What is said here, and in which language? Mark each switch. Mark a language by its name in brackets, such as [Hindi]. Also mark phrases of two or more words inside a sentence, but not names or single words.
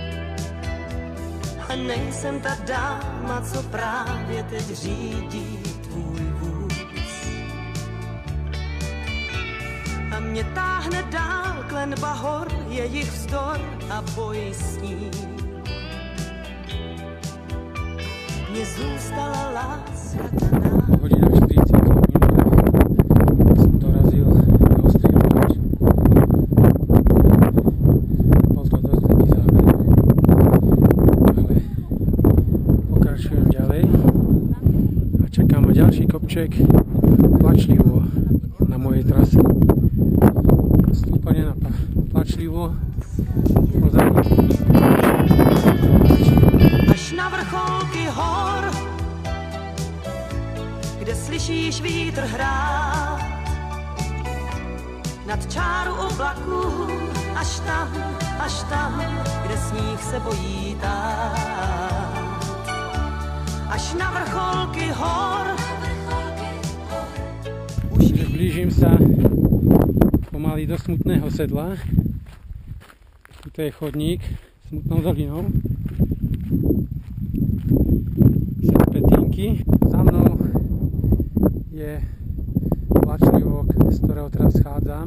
[Czech] A nejsem ta dáma, co právě teď řídí tvůj vůz. A mě táhne dál klenba hor, jejich vzdor a boj s ním. Mně zůstala láska ta nám. [Slovak] Hodina 40 minút som dorazil na Ostrý Roháč. Bol to dosť taký záber, ale pokračujem ďalej a čakám na ďalší kopček Plačlivo na mojej trase. Stúpanie na Plačlivo pozadí. [Czech] Až na vrcholky hor, kde slyšíš vítr hrát, nad čáru oblaků, až tam, kde sníh se bojí tát. Až na vrcholky hor, [Slovak] Čiže blížim sa pomaly do Smutného sedla. Tuto je chodník Smutnou dolinou. Serpentinky. Za mnou je Plačlivok, z ktorého teraz schádzam.